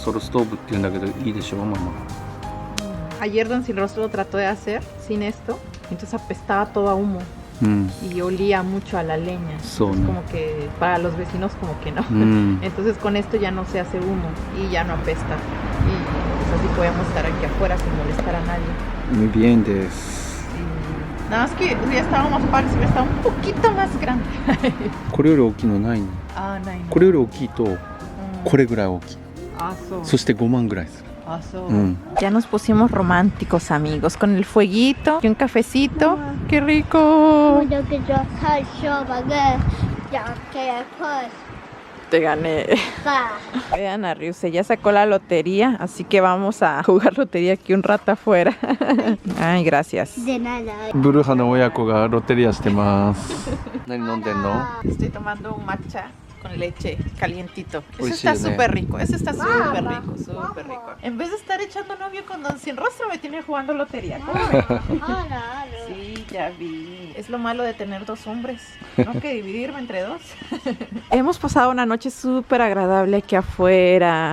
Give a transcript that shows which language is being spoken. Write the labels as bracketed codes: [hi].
[ja] ソルストーブって言うんだけどいいでしょママ。 [es] Ayer Don Cirroso lo trató de hacer sin esto, entonces apestaba todo a humo [ja] うん。 [es] y olía mucho a la leña. Son. Entonces, como que para los vecinos como que no. [ja] うん。 [es] Entonces con esto ya no se hace humo y ya no apesta. Y pues así podemos estar aquí afuera sin molestar a nadie. Muy bien [ja] です。 [es] Y nada más que hubiera estado más padre si hubiera estado un poquito más grande. [ja] これより大きいのないの。 [es] Ah, no. [ja] これより大きいとこれぐらい大きい。 Ah, so. そして5万ぐらいする。 Ah, so. うん。 [es] Ya nos pusimos románticos, amigos, con el fueguito y un cafecito. ¡Qué rico! [ja] だけど最初はね、じゃんけんぽい [es] Te gané. [ja] さ。 [es] Vean a Ryusei, ya sacó la lotería, así que vamos a jugar lotería aquí un rato afuera. Ay, gracias. [ja] でないない。ブルーハの親子がロテリアしてます。何飲んでんの？ [es] Estoy tomando un matcha con leche calientito. Eso Uy, está sí, súper rico, eso está súper rico, súper rico. En vez de estar echando novio con Don Sin Rostro, me tiene jugando lotería. ¿Cómo ven? [ja] あらある。 [es] Sí, ya vi. Es lo malo de tener dos hombres. Tengo que dividirme entre dos. Hemos pasado una noche súper agradable aquí afuera.